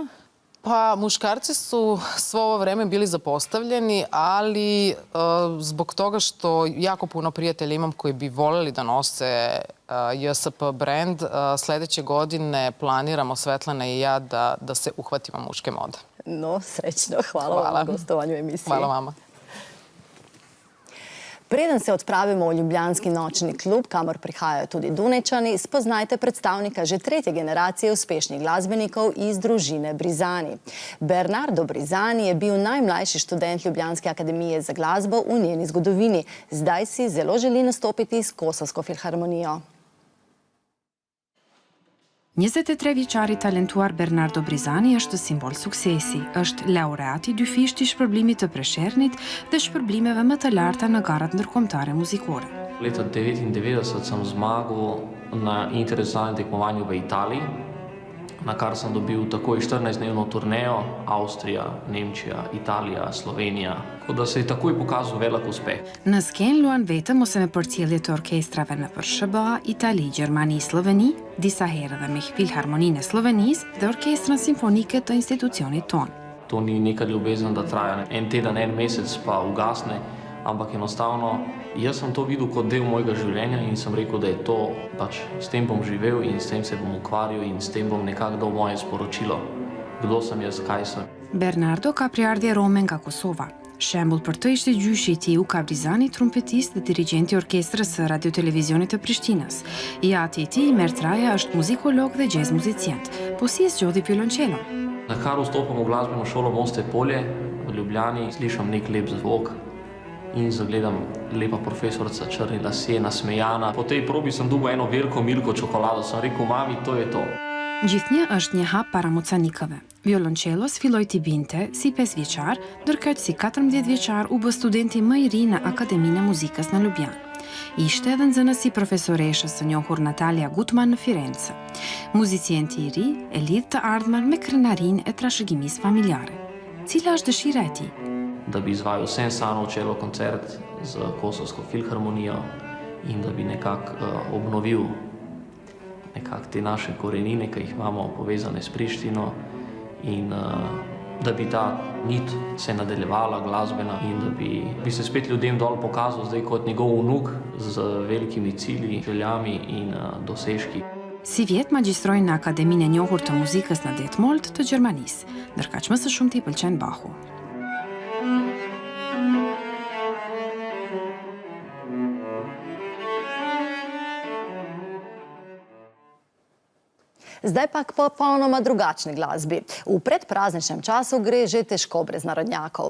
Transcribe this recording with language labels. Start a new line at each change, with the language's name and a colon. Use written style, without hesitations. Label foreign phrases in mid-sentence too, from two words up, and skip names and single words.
Serbian: Pa, muškarci su svo ovo vreme bili zapostavljeni, ali zbog toga što jako puno prijatelja imam koji bi voljeli da nose JSP brand, sledeće godine planiramo, Svetlana i ja, da se uhvatimo muške mode. No, srećno. Hvala vam na gostovanju emisiji. Hvala vama.
Slovenian: Preden se odpravimo v ljubljanski nočni klub, kamor prihajajo tudi Dunajčani, spoznajte predstavnika že tretje generacije uspešnih glasbenikov iz družine Brizani. Bernardo Brizani je bil najmlajši študent Ljubljanske akademije za glasbo v njeni zgodovini. Zdaj si zelo želi nastopiti s Kosovsko filharmonijo.
Albanian: 23-vjeçari talentuar Bernardo Brizani është simbol suksesi. Është laureat i dy fishti shpërblimit të Preshernit dhe shpërblimeve më të larta në garat ndërkombëtare muzikore.
Slovenian: Leta 1999 sem zmagal na interesantnem tekmovanju v Italiji, na kar sem dobil takoj 14-dnevno turnejo, Avstrija, Nemčija, Italija, Slovenija. Tako da se je takoj pokazal velik uspeh.
Albanian: Në sken luan vetëm ose me përcjellje të orkestrave në SBA, Itali, Gjermani, Sloveni, disa herë dhe me Filharmoninë e Slovenisë dhe Orkestrën Simfonike të institucionit tonë.
Slovenian: To ni neka ljubezen, da traja en teden, en mesec pa ugasne, ampak enostavno jaz sem to videl kot del mojega življenja in sem rekel, da je to pač s tem bom živel in s tem se bom ukvarjal in s tem bom nekako dal moje sporočilo, kdo sem jaz, kaj sem.
Albanian: Bernardo ka priardhje rome nga Kosova. Shembull për të ishte gjyshi i tij Uka Brizani, trumpetist dhe dirigjenti i orkestrës së Radio-Televizionit të Prishtinës. I ati i tij, Mert Raja, është muzikolog dhe jazz muzicient, po si e zgjodhi violoncelon?
Slovenian: Nakar vstopam v glasbeno šolo Moste Polje v Ljubljani, slišam nek lep zvok in zagledam lepa profesorica, črni lasje, nasmejana. Po tej probi sem dobil eno veliko Milko čokolado, sem rekel, mami, to je to.
Albanian: Gjithnjë është një hap para mocanikëve. Violoncellos filloi t'i binte si 5 vjeçar, ndërkëç si 14 vjeçar u bë studenti më i ri në Akademinë e Muzikës në Ljubljanë. Ishte edhe nxënësi profesoreshës së njohur Natalia Gutman në Firenze. Muzicienti i ri e lidh të ardhmen me krenarinë e trashëgimisë familjare. Cila është dëshira e tij?
Slovenian: Da bi izvajal Sensano čelo koncert z Kosovsko filharmonijo in da bi nekako obnovil te naše korenine, ki jih imamo povezane s Prištino in da bi ta nit se nadaljevala glasbena in da bi se spet ljudem dol pokazal zdaj kot njegov vnuk z velikimi cilji, željami in dosežki.
Albanian: Si vjet magjistroi në Akademinë e njohur të muzikës në Detmold të Gjermanisë, ndërkaq më së shumti i pëlqen Bachu.
Slovenian: Zdaj pa k popolnoma drugačni glasbi. V predprazničnem času gre že težko brez narodnjakov.